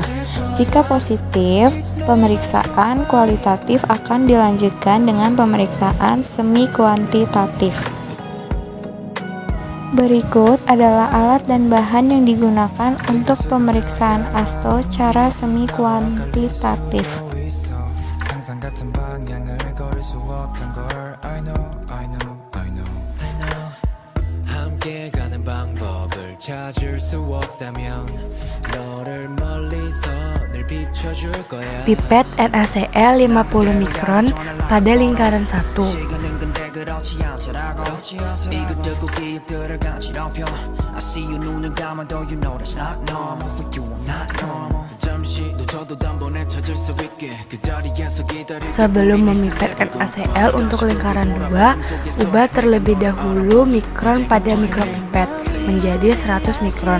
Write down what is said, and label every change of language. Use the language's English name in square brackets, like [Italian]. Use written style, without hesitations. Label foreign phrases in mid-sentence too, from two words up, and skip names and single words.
[Indonesian] Jika positif, pemeriksaan kualitatif akan dilanjutkan dengan pemeriksaan semi kuantitatif. Berikut adalah alat dan bahan yang digunakan untuk pemeriksaan ASTO cara semi kuantitatif. [Korean] 항상 같은 방향을 걸을 수 없단 걸 [English] I know [Korean] 함께 가는 방법을 찾을 수 없다면 너를 멀리서 늘 비춰줄 거야 [Indonesian] Pipet NaCl 50 mikron pada lingkaran 1. Sebelum memipet NaCl untuk lingkaran 2, ubah terlebih dahulu mikron pada mikropipet menjadi 100 mikron.